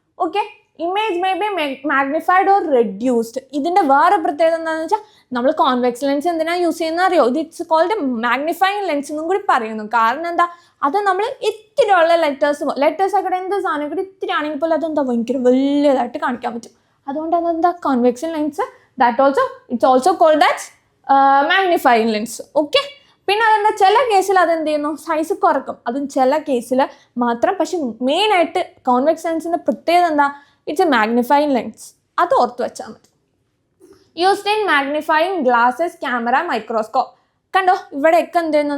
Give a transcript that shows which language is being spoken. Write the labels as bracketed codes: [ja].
[en] Okay, image may be magnified or reduced. [ml] ഇതിന്റെ വേറെ പ്രത്യേകത എന്താണെന്ന് വെച്ചാൽ നമ്മൾ കോൺവെക്സ് ലെൻസ് എന്തിനാ യൂസ് ചെയ്യുന്ന അറിയോ? ഇത് [en] it's called magnifying lens [ml] എന്നും കൂടി പറയുന്നു. കാരണം എന്താ? അത് നമ്മൾ ഇത്തിരി ഉള്ള ലെറ്റേഴ്സ് ആക്കട്ടെ എന്ത് സാധനം ആക്കട്ടെ ഇത്തിരി ആണെങ്കിൽ പോലും അതെന്താ ഭയങ്കര വലിയതായിട്ട് കാണിക്കാൻ പറ്റും. അതുകൊണ്ട് അതെന്താ convex lens. [en] It's also called as magnifying lens. [ml] Okay, പിന്നെ അതെന്താ ചില കേസിൽ അതെന്ത് ചെയ്യുന്നു? സൈസ് കുറക്കും, അതും ചില കേസിൽ മാത്രം. പക്ഷെ മെയിൻ ആയിട്ട് കോൺവെക്സ് ലെൻസിന്റെ പ്രത്യേകത എന്താ? [en] It's a magnifying lens. [ml] അത് ഓർത്ത് വെച്ചാൽ മതി. [en] Used in magnifying glasses, camera, microscope. [ml] കണ്ടോ, ഇവിടെയൊക്കെ എന്ത് ചെയ്യുന്നു?